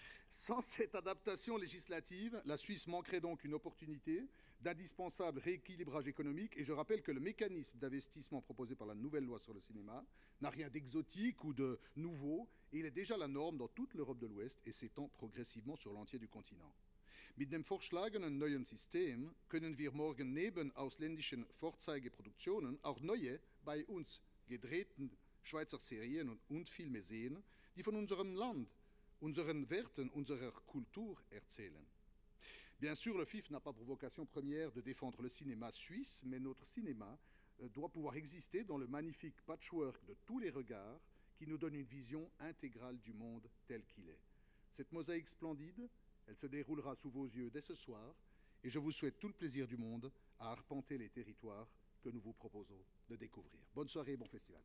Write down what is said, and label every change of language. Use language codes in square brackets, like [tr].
[fr] Sans cette adaptation législative, la Suisse manquerait donc une opportunité d'indispensable rééquilibrage économique. Et je rappelle que le mécanisme d'investissement proposé par la nouvelle loi sur le cinéma n'a rien d'exotique ou de nouveau. Et il est déjà la norme dans toute l'Europe de l'Ouest et s'étend progressivement sur l'entier du continent. [de] Mit dem vorgeschlagenen neuen System können wir morgen neben ausländischen Vorzeigeproduktionen auch neue, bei uns gedrehten Schweizer Serien und Filme sehen, die von unserem Land, unseren Werten, unserer Kultur erzählen. [fr] Bien sûr, le FIF n'a pas pour vocation première de défendre le cinéma suisse, mais notre cinéma doit pouvoir exister dans le magnifique patchwork de tous les regards qui nous donne une vision intégrale du monde tel qu'il est. Cette mosaïque splendide, elle se déroulera sous vos yeux dès ce soir, et je vous souhaite tout le plaisir du monde à arpenter les territoires que nous vous proposons de découvrir. Bonne soirée et bon festival.